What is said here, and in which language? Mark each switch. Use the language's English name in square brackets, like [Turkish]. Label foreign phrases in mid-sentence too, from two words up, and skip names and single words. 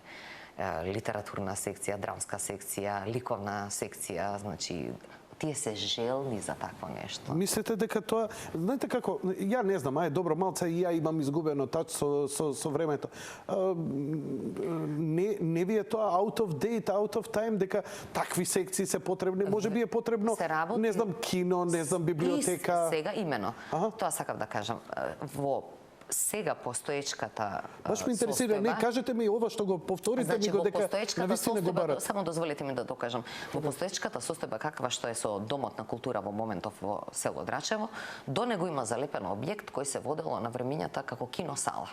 [Macedonian] Литературна секција, драмска секција, ликовна секција, значи тие се желни за такво нешто. Мислите дека тоа, знаете како, ја не знам, добро, малце и ја имам изгубено тач со времето. Не ви е тоа [English] out of date, out of time, [Macedonian] дека такви секции се потребни? Може би е потребно, не знам, кино, не знам, библиотека. Сега имено. Тоа сакав да кажам. Во сега постоечката Баш ме интересира, не кажете ми ова што го повторите ми го дека навистина го барат. Само дозволете ми да докажам. Во постоечката состојба каква што е со Домот на култура во моментов во село Драчево, до него има залепен објект кој се водело на времињата како киносала.